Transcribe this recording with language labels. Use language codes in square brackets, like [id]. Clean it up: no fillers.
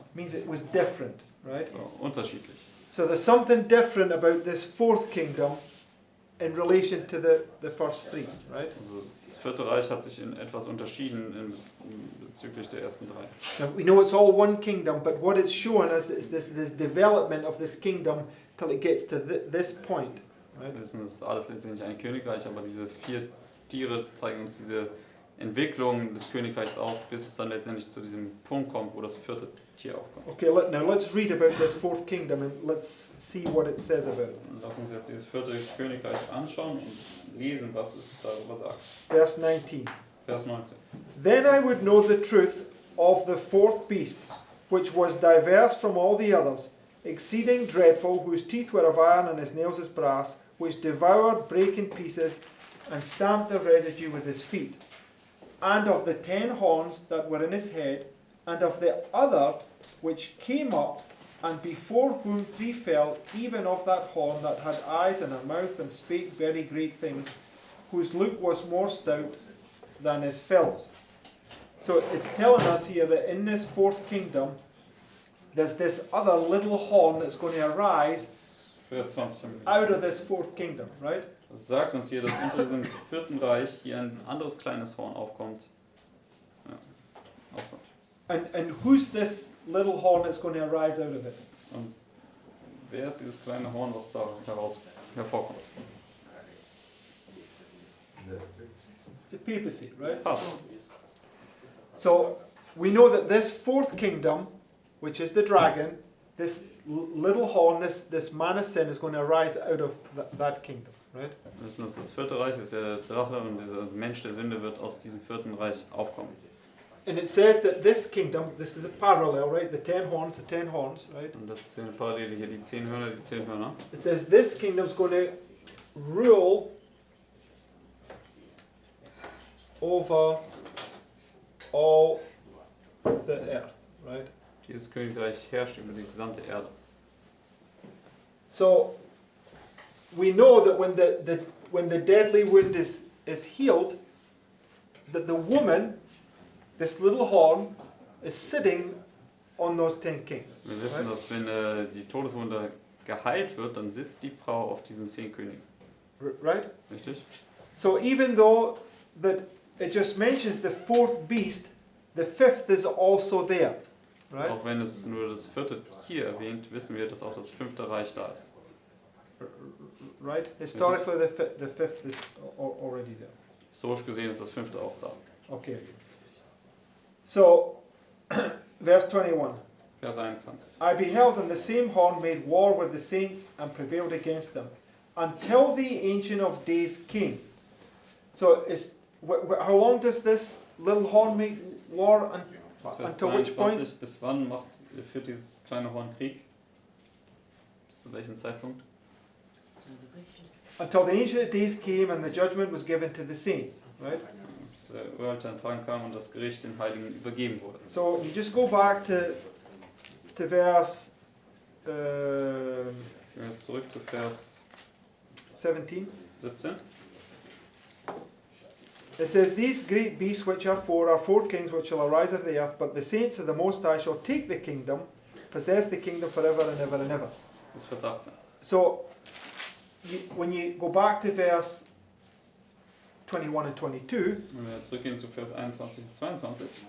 [en] It means it was different, right? [de] So, unterschiedlich. [en] So there's something different about this 4th kingdom in relation to the first 3, right? [de] Also das 4. Reich hat sich in etwas unterschieden bezüglich der ersten 3. [en] Now we know it's all one kingdom, but what it's showing us is this development of this kingdom till it gets to this point, right? [de] Wir wissen, es ist alles letztendlich ein Königreich, aber diese 4 Tiere zeigen uns diese Entwicklung des Königreichs auf, bis es dann letztendlich zu diesem Punkt kommt, wo das 4. Tier aufkommt. [en] Okay, now let's read about this 4th kingdom and let's see what it says about it. [de] Und lass uns jetzt dieses 4. Königreich anschauen und lesen, was es darüber sagt. [en] Verse 19. [de] Vers 19. [en] Then I would know the truth of the 4th beast, which was diverse from all the others, exceeding dreadful, whose teeth were of iron and his nails as brass, which devoured, brake in pieces, and stamped the residue with his feet, and of the 10 horns that were in his head, and of the other which came up, and before whom 3 fell, even of that horn that had eyes and a mouth and spake very great things, whose look was more stout than his fellows. So it's telling us here that in this 4th kingdom, there's this other little horn that's going to arise [de] Vers 20. [en] out of this 4th kingdom, right? [de] Das sagt uns hier, dass unter diesem 4. Reich hier ein anderes kleines Horn aufkommt. Ja, aufkommt. [en] And who's this little horn that's going to arise out of it? [de] Und wer ist dieses kleine Horn, was da hervorkommt? [en] The papacy, right? [de] Papst. [en] So we know that this fourth kingdom, which is the dragon, this little horn, this man of sin is going to arise out of that kingdom, right? [de] Wir wissen, dass das vierte Reich ist ja der Drache und dieser Mensch der Sünde wird aus diesem vierten Reich aufkommen. [en] And it says that this kingdom, this is a parallel, right? The 10 horns, right? [de] Und das ist ja eine Parallele hier, die 10 Hörner, die 10 Hörner. [en] It says this kingdom is going to rule over all the earth, right? [de] Dieses Königreich herrscht über die gesamte Erde. [en] So we know that when the deadly wound is healed, that the woman, this little horn, is sitting on those 10 kings. [de] Wir wissen, [en] Right. [de] dass wenn die Todeswunde geheilt wird, dann sitzt die Frau auf diesen 10 Königen. [en] Right? [de] Richtig? [en] So even though that it just mentions the fourth beast, the fifth is also there. Right? [de] Auch wenn es nur das vierte hier erwähnt, wissen wir, dass auch das fünfte Reich da ist. [en] Right? Historically, the fifth is already there. [de] Historisch gesehen ist das fünfte auch da. [en] Okay. So, verse 21. [de] Vers 21. [en] I beheld, and the same horn made war with the saints and prevailed against them, until the Ancient of Days came. So, how long does this little horn make war? [de] Vers [en] Until which point? [de] 22. Bis wann führt dieses kleine Horn Krieg? Bis zu welchem Zeitpunkt? [en] Until the Ancient of Days came and the judgment was given to the saints. Right? [de] Bis der Uralter in Tagen kam und das Gericht den Heiligen übergeben wurde. [en] So, you just go back to verse [de] Gehen wir jetzt zurück zu Vers [en] 17. [de] 17. [en] It says, These great beasts which are four kings which shall arise of the earth, but the saints of the Most High shall take the kingdom, possess the kingdom forever and ever and ever. [de] Bis Vers 18. [en] So, when you go back to verse 21 and 22, [de] Wenn wir zurückgehen zu Vers 21 und 22,